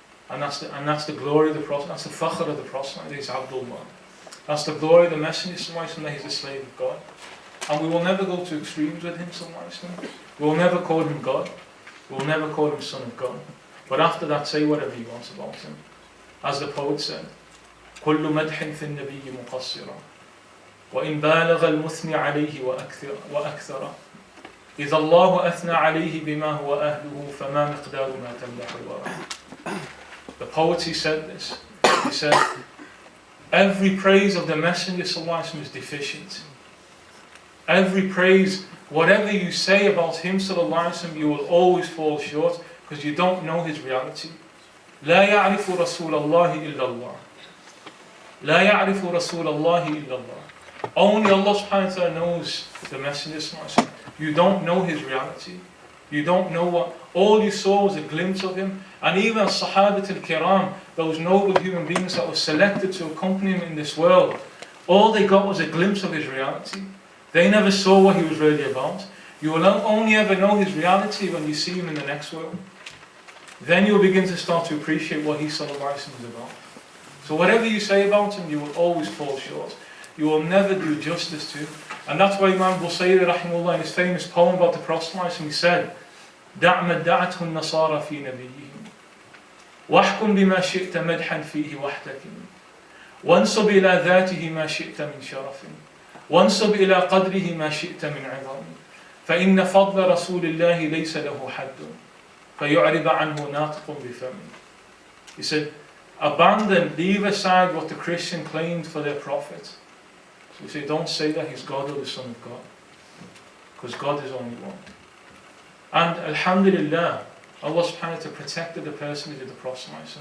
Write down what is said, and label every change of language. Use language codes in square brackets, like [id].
[en] And that's the glory of the Prophet, that's the fakhr of the Prophet, that he's Abdullah. That's the glory of the Messenger, that he's a slave of God. And we will never go to extremes with him, we will never call him God, we will never call him son of God. But after that, say whatever you want about him. As the poet said, [ar] كل مدح في النبي مقصرا وإن بالغ المثني عليه وأكثر إذا الله أثنى عليه بما هو أهله فما مقدار ما تمدح الورى. [en] The poet, he said this. He said, every praise of the Messenger ﷺ is deficient. Every praise, whatever you say about him ﷺ, you will always fall short because you don't know his reality. [ar] لا يعرف رسول الله إلا الله. لا يعرف رسول الله إلا الله. [en] Only Allah subhanahu wa ta'ala knows the Messenger ﷺ. You don't know his reality. You don't know what, all you saw was a glimpse of him. And even Sahabat al-Kiram, those noble human beings that were selected to accompany him in this world, all they got was a glimpse of his reality. They never saw what he was really about. You will only ever know his reality when you see him in the next world. Then you'll begin to start to appreciate what he sallallahu alaihi wasallam is about. So whatever you say about him, you will always fall short. You will never do justice to him. And that's why Imam Busayri rahimahullah in his famous poem about the Prophet, he said, [ar] دع ما ادعته النصارى في نبيهم واحكم بما شئت مدحا فيه واحتكم وانسب إلى ذاته ما شئت من شرف وانسب إلى قدره ما شئت من عظم فإن فضل رسول الله ليس له حد فيعرض عنه ناطق بفم. [en] He said, abandon, leave aside what the Christian claimed for their prophet. So we say, don't say that he's God or the Son of God, because God is only one. And alhamdulillah, Allah subhanahu wa ta'ala protected the personage of the Prophet.